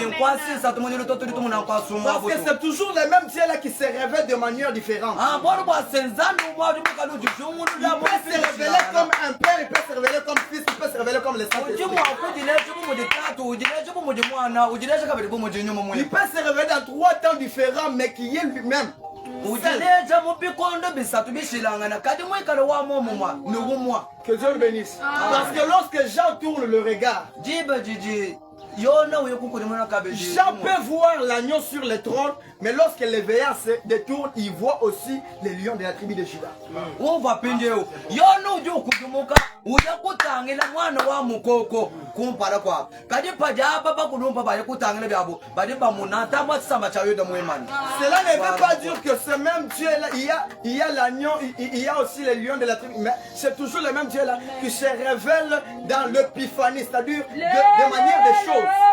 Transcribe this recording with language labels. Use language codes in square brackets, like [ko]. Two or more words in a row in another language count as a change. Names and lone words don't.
[fr] Parce que c'est toujours les mêmes ciels qui se révèlent de manière différente. Il peut se révéler comme un père, il peut se révéler comme fils, il peut se révéler comme le Saint-Esprit. Il peut se révéler dans 3 temps différents, mais qui est lui-même. [lua] ujileja mupikondo bisatu bishilangana kadi mwikale wa momumwa nugumwa. [fr] Que Dieu le bénisse. Parce que lorsque Jean tourne le regard, Jean peut voir l'agneau sur le trône, mais lorsque les veillards se détournent, il voit aussi les lions de la tribu de Juda. Cela ne veut pas dire que ce même Dieu-là, il y a l'agneau, il y a aussi les lions de la tribu, mais c'est toujours le même Dieu-là qui se révèle dans l'épiphanie, c'est-à-dire de manière des choses.